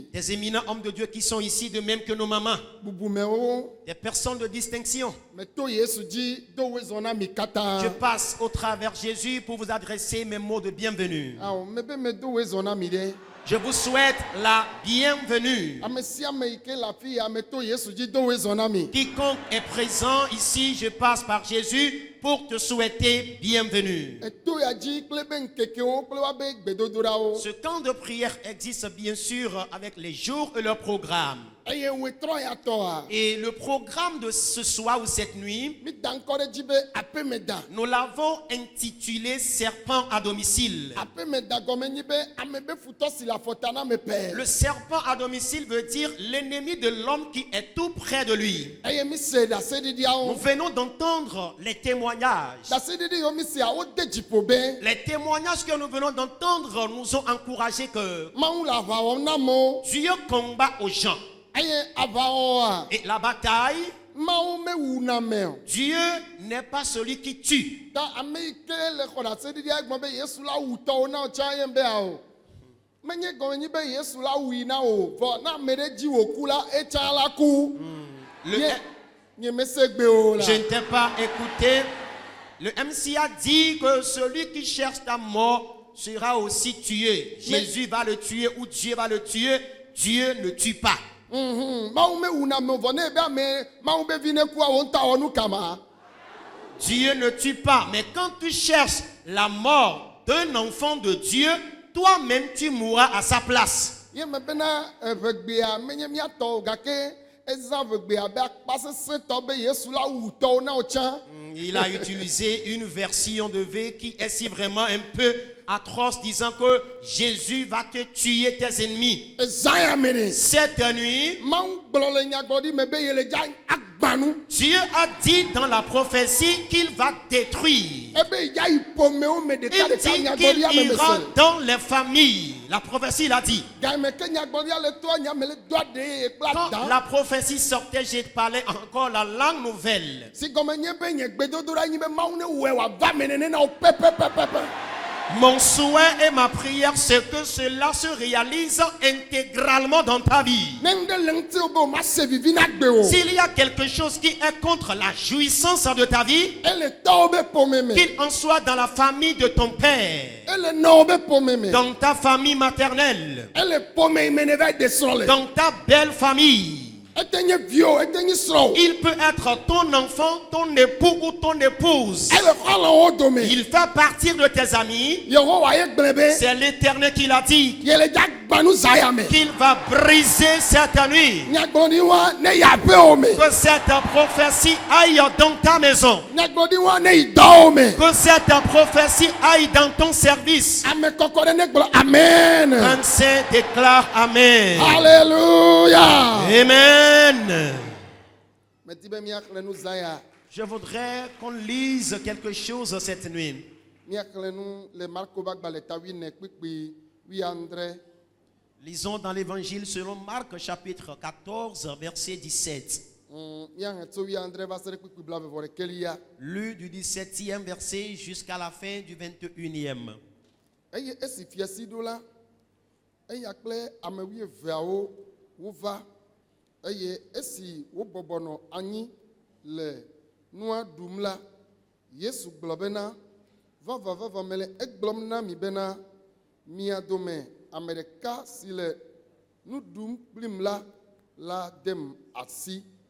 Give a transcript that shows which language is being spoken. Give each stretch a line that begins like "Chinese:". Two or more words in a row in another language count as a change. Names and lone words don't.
French: Des éminents hommes de Dieu qui sont ici de même que nos mamans.
Ewe: Bubumewo
French: Des personnes de distinction.
Ewe: me to Yesu dzi do wo zɔna mi katã.
French: Je passe au travers Jésus pour vous adresser mes mots de bienvenue.
Ewe: Awɔ mebe me do wo zɔna mi ɖe.
French: Je vous souhaite la bienvenue.
Ewe: Ame sia ame yi ke le afi ya me to Yesu dzi do wo zɔna mi.
French: Quiconque est présent ici, je passe par Jésus pour te souhaiter bienvenue.
Ewe: Eto ya dzi kple be ŋkekewo kple woabe gbedodoɖawo.
French: Ce camp de prière existe bien sûr avec les jours et leurs programmes.
Ewe: eye wetrɔ ya tɔa
French: Et le programme de ce soir ou cette nuit,
Ewe: mi da ŋkɔ ɖe dzi be aƒemeda
French: nous l'avons intitulé Serpent à domicile.
Ewe: aƒemeda gɔme nyi be ame be futɔ si le afɔta na me pɛ
French: Le serpent à domicile veut dire l'ennemi de l'homme qui est tout près de lui.
Ewe: eye mi se
French: Nous
Ewe: ɖaseɖiɖiawo
French: venons d'entendre les témoignages.
Ewe: ɖaseɖiɖi yiwo mi sea wode dziƒo be
French: Les témoignages que nous venons d'entendre nous ont encouragé que
Ewe: Mawu le aʋa wɔm na amewo
French: Dieu combat aux gens.
Ewe: eye aʋawɔwɔa
French: Et la bataille,
Ewe: Mawu mewuna me o
French: Dieu n'est pas celui qui tue.
Ewe: ta ame yi ke le xɔ ɖaseɖiɖia gbɔ be Yesu la wu tɔwo na wo tsã ye be o menye gɔme nyi be Yesu la wui na o vɔ na ame ɖe dzi wòku la etsã la ku
French: Le-
Ewe: nye mese gbe o la
French: Je ne t'ai pas écouté. Le MC a dit que celui qui cherche ta mort sera aussi tué. Jésus va le tuer ou Dieu va le tuer. Dieu ne tue pas.
Ewe: Mawu mewuna me o vɔ ne be ame Mawu be vi ne kua wo ŋutɔ wɔ nu kama
French: Dieu ne tue pas. Mais quand tu cherches la mort d'un enfant de Dieu, toi-même tu mourras à sa place.
Ewe: ye me bena ʋegbea menye miatɔ o gake ezã ʋegbea be akpa sesẽtɔ be Yesu la wu tɔwo na wo tsã
French: Il a utilisé une version de V qui est si vraiment un peu atroce, disant que Jésus va te tuer tes ennemis.
Ewe: ezã ya me ɖe
French: Cette nuit,
Ewe: Mawu gblɔ le nyagblɔɖi me be yele dza agbã nu
French: Dieu a dit dans la prophétie qu'il va détruire.
Ewe: ebe ya yi ƒomewo me
French: Il
Ewe: ɖeka ɖeka
French: dit qu'il
Ewe: nyagblɔɖia me
French: ira
Ewe: mese
French: dans les familles. La prophétie l'a dit.
Ewe: game ke nyagblɔɖia le toa nya me le do aɖe eye kple
French: Quand
Ewe: ada
French: la prophétie sortait, j'ai parlé encore la langue nouvelle.
Ewe: si gɔme nye be nye gbedodoɖa nyi be Mawu ne wɔe wòava me nene na wo pɛpɛpɛpɛpɛ
French: Mon souhait et ma prière, c'est que cela se réalise intégralement dans ta vie.
Ewe: ne ŋɖe le ŋuti be o ma se vivi na gbe o
French: S'il y a quelque chose qui est contre la jouissance de ta vie,
Ewe: ele tɔwo be ƒome me
French: qu'il en soit dans la famille de ton père,
Ewe: ele nɔwo be ƒome me
French: dans ta famille maternelle,
Ewe: ele ƒome yi me ne va yi de srɔ̃ le
French: dans ta belle famille.
Ewe: ete nye viwo ete nye srɔ̃wo
French: Il peut être ton enfant, ton époux ou ton épouse.
Ewe: ele xɔlɔwo dome
French: Il fait partir de tes amis.
Ewe: Yehowa ye gblẽ be
French: C'est l'Éternel qui l'a dit,
Ewe: yele dza gbã nu zã ya me
French: qu'il va briser cette nuit.
Ewe: nyagblɔɖiwoa ne yi aƒewo me
French: Que cette prophétie aille dans ta maison.
Ewe: nyagblɔɖiwoa ne yi dɔwo me
French: Que cette prophétie aille dans ton service.
Ewe: ame kɔkɔ ɖe ne gblɔ amen
French: Un saint déclare Amen. Alléluia. Amen.
Ewe: Medi be miaxlẽ nu zã ya
French: Je voudrais qu'on lise quelque chose cette nuit.
Ewe: miaxlẽ nu le Marko ƒe agbalẽ ta 8 kpikpi 17.
French: Lisons dans l'évangile selon Marc chapitre 14 verset 17.
Ewe: Miahe tso 17 va se ɖe kpikpi 21.
French: Lu du 17e verset jusqu'à la fin du 21e.
Ewe: Eye esi fiasi ɖo la eya kple ame 12 wova eye esi wobɔbɔnɔ anyi le nua ɖum la Yesu gblɔ bena vavavava mele egblɔm na mi bena mia dome ame ɖeka si le nu ɖum kplim la dem asi